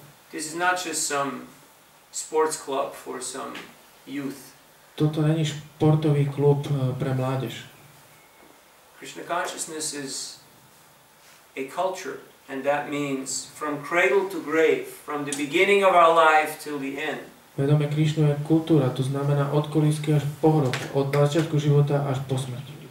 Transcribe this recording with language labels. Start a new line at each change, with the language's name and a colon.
English: This is not just some sports club for some youth.
Slovak: Toto není športový klub pre mládež.
English: Krishna consciousness is a culture, and that means from cradle to grave, from the beginning of our life till the end.
Slovak: Vedomie Krišnu je kultúra, to znamená od kolísky až po hrob, od začiatku života až po smrť.